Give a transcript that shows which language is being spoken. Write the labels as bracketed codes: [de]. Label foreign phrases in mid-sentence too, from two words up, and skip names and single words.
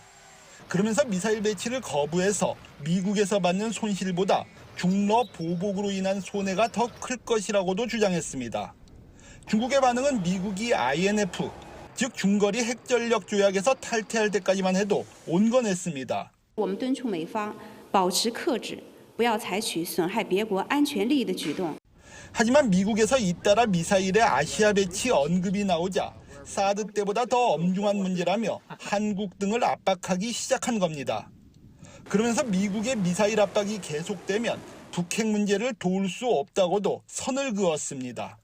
[ko] 그러면서 미사일 배치를 거부해서 미국에서 받는 손실보다 중러 보복으로 인한 손해가 더 클 것이라고도 주장했습니다. 중국의 반응은 미국이 INF, 즉 중거리 핵전력 조약에서 탈퇴할 때까지만 해도 온건했습니다. [zh] 我们敦促美方保持克制，不要采取损害别国安全利益的举动。 [ko] 하지만 미국에서 잇따라 미사일의 아시아 배치 언급이 나오자 사드 때보다 더 엄중한 문제라며 한국 등을 압박하기 시작한 겁니다. 그러면서 미국의 미사일 압박이 계속되면 북핵 문제를 도울 수 없다고도 선을 그었습니다.